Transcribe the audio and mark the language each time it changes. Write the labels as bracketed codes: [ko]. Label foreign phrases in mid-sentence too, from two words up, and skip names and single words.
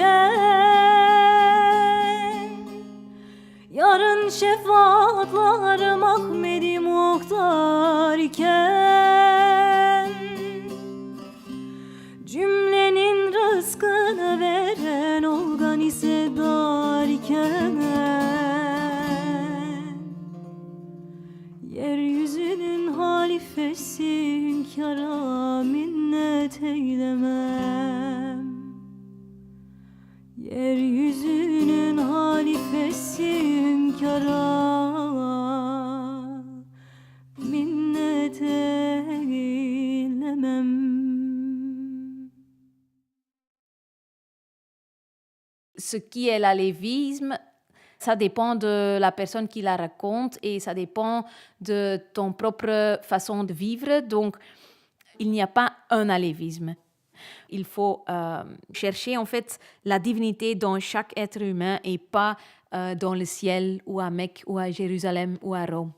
[tr] iken, yarın şefaatlarım Ahmedi muhtar iken, cümlenin rızkını veren olgan ise dar iken, yeryüzünün halifesi hünkâra minnet eylemem. Yeryüzünün halifesi hünkâra minnet eylemem. [fr] Ce qui est l'alévisme, ça dépend de la personne qui la raconte et ça dépend de ton propre façon de vivre. Donc, il n'y a pas un alévisme. Il faut chercher en fait la divinité dans chaque être humain et pas dans le ciel ou à Mecque ou à Jérusalem ou à Rome.